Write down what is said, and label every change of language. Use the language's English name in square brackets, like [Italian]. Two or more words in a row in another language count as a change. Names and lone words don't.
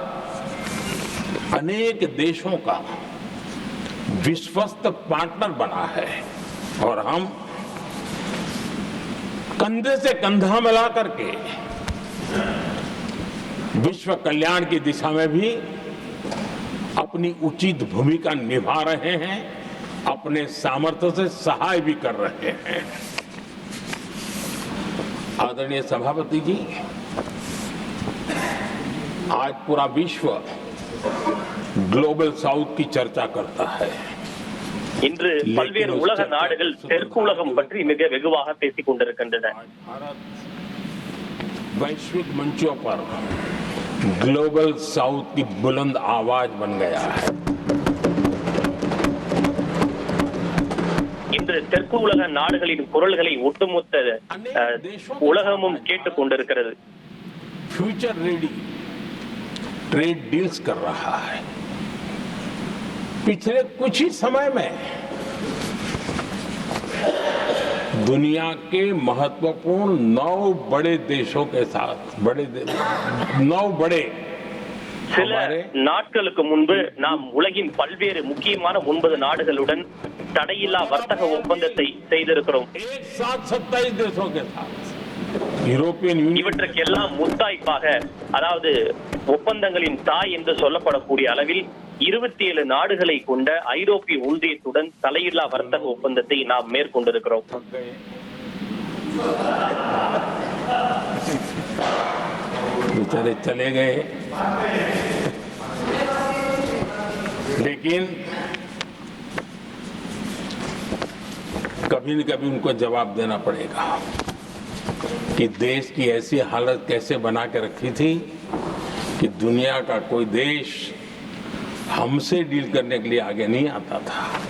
[Hindi] अनेक देशों का विश्वस्त पार्टनर बना है और हम कंधे से कंधा मिला करके विश्व कल्याण की दिशा में भी अपनी उचित भूमिका निभा रहे हैं, अपने सामर्थ्य से सहाय भी कर रहे हैं. आदरणीय सभापति जी, आज पूरा विश्व [English] global south [Hindi] की चर्चा करता है. [Tamil] இன்று பல்வேறு உலக நாடுகள் தெற்கு உலகம் பற்றி மிக வெகுவாக பேசிக் கொண்டிருக்கின்றன. [Hindi] वैश्विक मंचों पर [English] global south [Hindi] की बुलंद आवाज बन गया है. [Tamil] இன்று தெற்கு உலக நாடுகளின் குரல்களை ஒட்டுமொத்த உலகமும் கேட்டுக் கொண்டிருக்கிறது. [English] future ready trade deals [Hindi] कर रहा है. पिछले कुछ ही समय में दुनिया के महत्वपूर्ण 9 बड़े देशों के साथ 9 बड़े [Tamil] சில நாட்களுக்கு முன்பு நாம் உலகின் பல்வேறு முக்கியமான 9 நாடுகளுடன் தடையில்லா வர்த்தக ஒப்பந்தத்தை செய்திருக்கிறோம். [Hindi] एक साथ 27 देशों के साथ यूरोपियन यूनियन [Tamil] இவற்றுக்கெல்லாம் முத்தாய்ப்பாக, அதாவது ஒப்பந்தங்களின் தாய் என்று சொல்லப்படக்கூடிய அளவில் 27 நாடுகளை கொண்ட ஐரோப்பிய ஒன்றியத்துடன் தலையில்லா வர்த்தக ஒப்பந்தத்தை நாம் மேற்கொண்டிருக்கிறோம். [Hindi] बेचारे चले गए, लेकिन कभी न कभी उनको जवाब देना पड़ेगा कि देश की ऐसी हालत कैसे बना के रखी थी कि दुनिया का कोई देश हमसे डील करने के लिए आगे नहीं आता था।